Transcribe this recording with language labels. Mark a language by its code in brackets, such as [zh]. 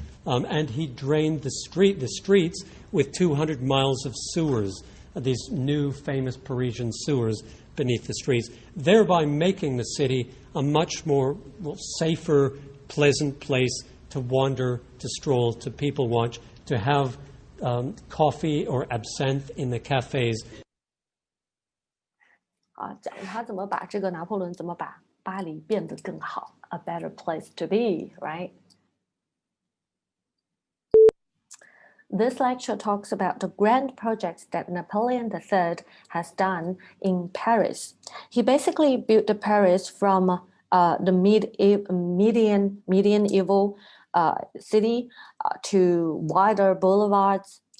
[en] And he drained the streets with 200 miles of sewers, these new famous Parisian sewers beneath the streets, thereby making the city a much more safer, pleasant place to wander, to stroll, to people watch, to have coffee or absinthe in the cafes. [zh] 讲他怎么把这个拿破仑怎么把巴黎变得更好 ， [en] a better place to be, right? This lecture talks about the grand projects that Napoleon III has done in Paris. He basically built the Paris from the medieval city to wider boulevards.